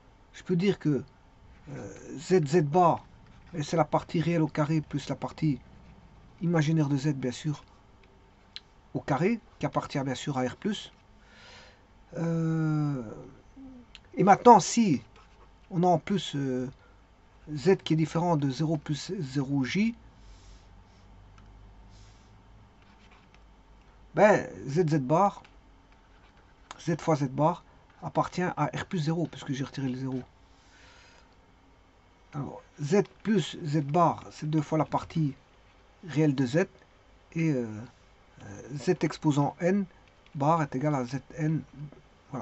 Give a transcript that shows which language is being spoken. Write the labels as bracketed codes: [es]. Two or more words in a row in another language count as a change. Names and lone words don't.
[fr] Je peux dire que z bar Et c'est la partie réelle au carré plus la partie imaginaire de z, bien sûr, au carré, qui appartient bien sûr à R+. Et maintenant, si on a en plus z qui est différent de 0 plus 0j, ben z bar, z fois z bar, appartient à R plus 0, puisque j'ai retiré le 0. Alors, z plus z bar, c'est 2 fois la partie réelle de z, et z exposant n bar est égal à zn. Voilà.